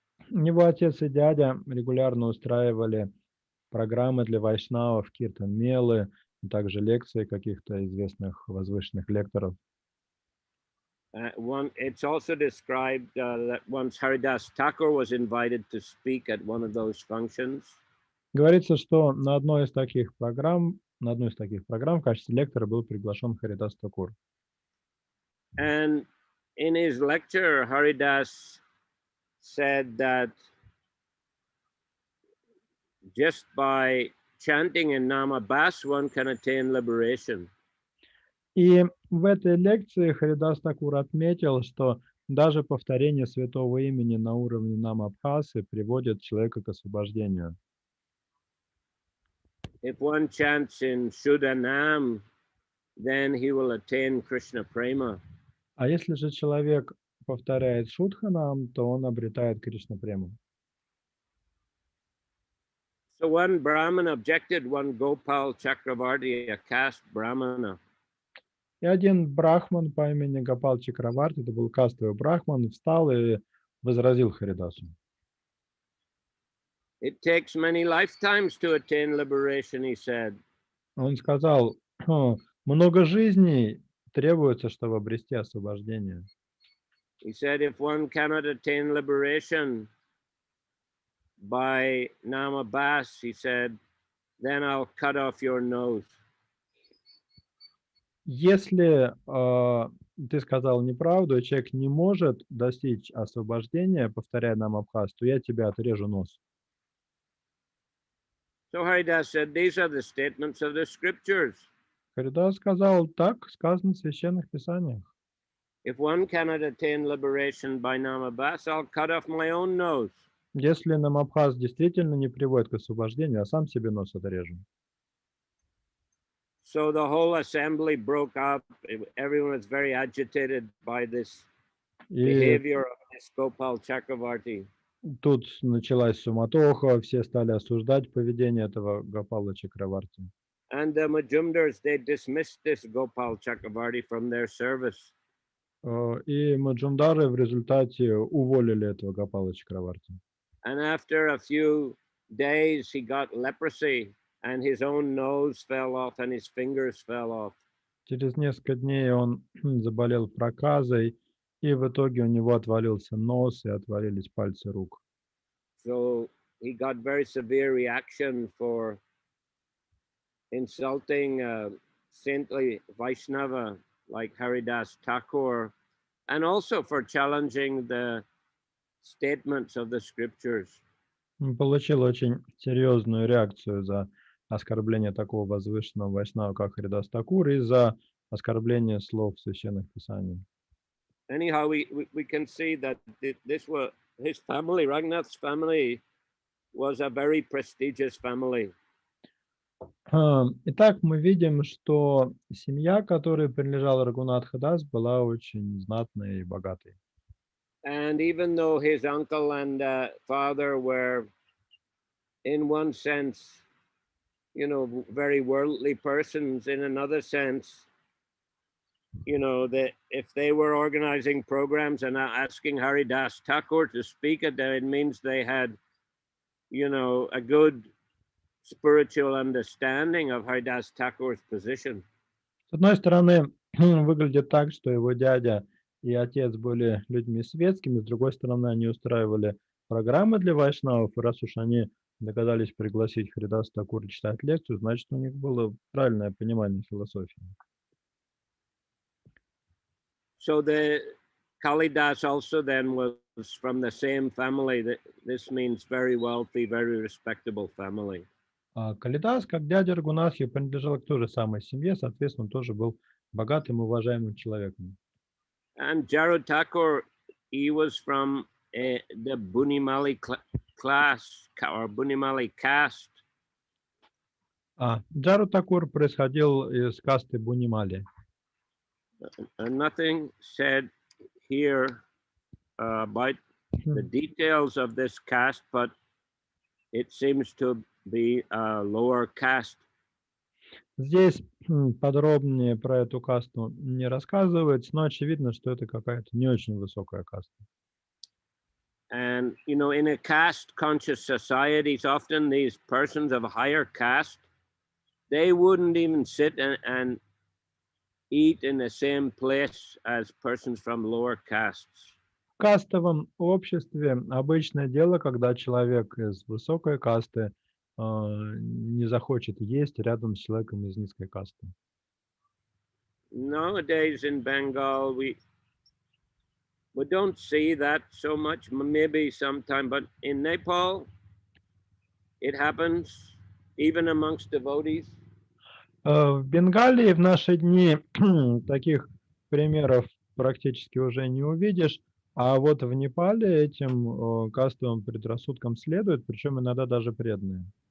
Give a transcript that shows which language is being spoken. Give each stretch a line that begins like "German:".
Russian: Его отец и дядя регулярно устраивали программы для вайшнавов, киртан-мелы, также лекции каких-то известных возвышенных лекторов.
English: It's also described that once Haridas Thakur was invited to speak at one of those functions.
Russian: Говорится, что на одной из таких программ в качестве лектора был приглашен Харидас Такур.
English: And in his lecture, Haridas said that just by chanting in Nama Bas one can attain liberation.
Russian: И в этой лекции Харидас Такур отметил, что даже повторение святого имени на уровне намабхасы приводит человека к освобождению.
English: If one chants in Shuddha Nam, then he will attain Krishna Prema.
Russian: А если же человек повторяет Шудханам, то он обретает Кришна Прему.
English: So one Brahmana objected, one Gopal Chakravarti, a caste Brahmana.
Russian: И один брахман по имени Гопал Чакраварти, это был кастовый брахман, встал и возразил Харидасу.
English: It takes many lifetimes to attain liberation, he said.
Russian: Он сказал: много жизней требуется, чтобы обрести освобождение.
English: He said, if one cannot attain liberation by Nama Bas, he said, then I'll cut off your nose.
Russian: Если ты сказал неправду, и человек не может достичь освобождения, повторяя намабхас, то я тебе отрежу нос.
English: So Haridas said, these are the statements of the scriptures.
Russian: Харидас сказал: так сказано в священных писаниях.
English: If one cannot attain liberation by Nama Bas, I'll cut off my own nose.
Russian: Если намабхас действительно не приводит к освобождению, я сам себе нос отрежу.
English: So the whole assembly broke up. Everyone was very agitated by this behavior of this Gopal Chakravarti.
Russian: Тут началась суматоха, все стали осуждать поведение этого Гопала Чакраварти.
English: And the Majumdars, they dismissed this Gopal Chakravarti from their service.
Russian: И маджумдары в результате уволили этого Гопала Чакраварти.
English: And after a few days, he got leprosy, and his own nose fell off, and his fingers fell off.
Russian: Через несколько дней он заболел проказой, и в итоге у него отвалился нос и отвалились пальцы рук.
English: So he got very severe reaction for insulting a saintly Vaishnava like Haridas Thakur, and also for challenging the statements of the scriptures.
Russian: Он получил очень серьезную реакцию за оскорбление такого возвышенного вайшнава, как Харидас Такур, и за оскорбление слов священных писаний.
English: Anyhow, we can see that this was his family. Raghunath's family was a very prestigious family.
Russian: Итак, мы видим, что семья, которой принадлежал Рагунатха Дас, была очень знатной и богатой.
English: And even though his uncle and father were, in one sense, very worldly persons, in another sense, that if they were organizing programs and asking Haridas Thakur to speak at them, it means they had, a good spiritual understanding of Haridas Thakur's position.
Russian: С одной стороны, выглядит так, что его дядя и отец были людьми светскими, с другой стороны, они устраивали программы для вайшнавов, и раз уж они догадались пригласить Харидаса Такура читать лекцию, значит, у них было правильное понимание философии.
English: So the Kalidas also then was from the same family. This means very wealthy, very respectable family.
Russian: А Калидас, как дядя Рагунатхи, принадлежал к той же самой семье, соответственно, он тоже был богатым и уважаемым человеком.
English: And Jarod Thakur, he was from the Bunimali class or Bunimali caste.
Russian: Джару Такур происходил из касты Бунимали.
English: Nothing said here about the details of this caste, but it seems to be a lower caste.
Russian: Здесь подробнее про эту касту не рассказывается, но очевидно, что это какая-то не очень высокая каста.
English: And, you know, in a caste conscious societies, often these persons of a higher caste, they wouldn't even sit and eat in the same place as persons from lower castes.
Russian: В кастовом обществе обычное дело, когда человек из высокой касты не захочет есть рядом с человеком из низкой касты.
English: Nowadays in Bengal, we don't see that so much, maybe sometime, but in Nepal, it happens even amongst devotees.
Russian: В Бенгалии в наши дни таких примеров практически уже не увидишь, а вот в Непале этим кастовым предрассудкам следует, причем иногда даже преданные.